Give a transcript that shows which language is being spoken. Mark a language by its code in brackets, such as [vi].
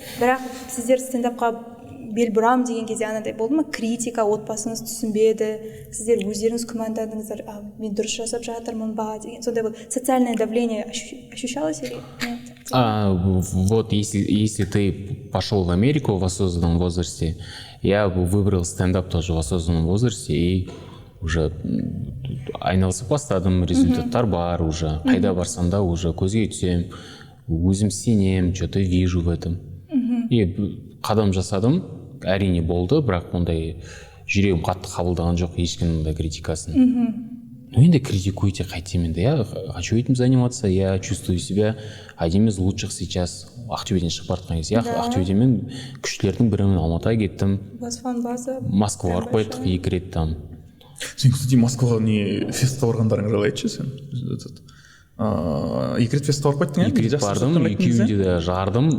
[kk] Бірақ сіздер стендапқа бел бұрам деген кезде анандай болды ма? Критика, отбасыңыз түсінбеді, сіздер өздеріңіз күмәндадыңыздар, мен дұрыс жасап жатырмын ба деген. Сондай [ru] вот социальное давление ощущалось или нет? Вот если ты пошел в Америку в осознанном возрасте, я выбрал стендап тоже в осознанном возрасте и уже [kk] айналысып бастадым, результаттар бар уже, қайда барсам да уже көзге түсем, өзім сенем, [ru] что-то вижу в этом. [kk] И қадам жасадым, әрине болды, бірақ ондай жүрегім қатты қабылдаған жоқ ешкімнің да критикасын. [ru] Ну [kk] енді критикуйте, қайтемін да, [ru] я хочу этим заниматься, я чувствую себя одним из лучших сейчас. [kk] Ақтөбеден шығып бара жатқан кезде, Ақтөбеден күштілердің бірімен Алматыға кеттім. Москваға барып қойдық 2 рет [ru] там. [kk] Сен, кстати, Москваға не фестқа барғандарың жайлы айтшы сен. 2 рет фестқа барып қойдың, 2 рет бардым, екеуінде де жардым.